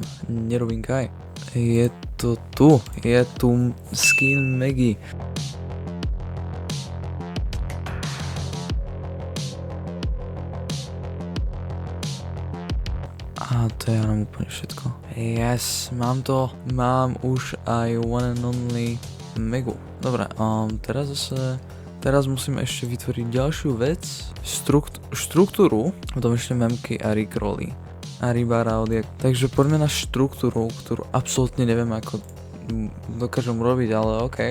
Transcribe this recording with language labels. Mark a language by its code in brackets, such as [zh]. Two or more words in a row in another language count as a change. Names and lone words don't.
[sk] Nerobinkaj. Je to tu. Je tu skin Maggie. A to ja mám úplne všetko. Yes, mám to. Mám už aj [en] one and only [sk] Megu. Dobre, teraz musím ešte vytvoriť ďalšiu vec. Štruktúru. Potom ešte memky a rickroly. A ribara odjak. Takže poďme na štruktúru, ktorú absolútne neviem ako dokážem robiť, ale ok.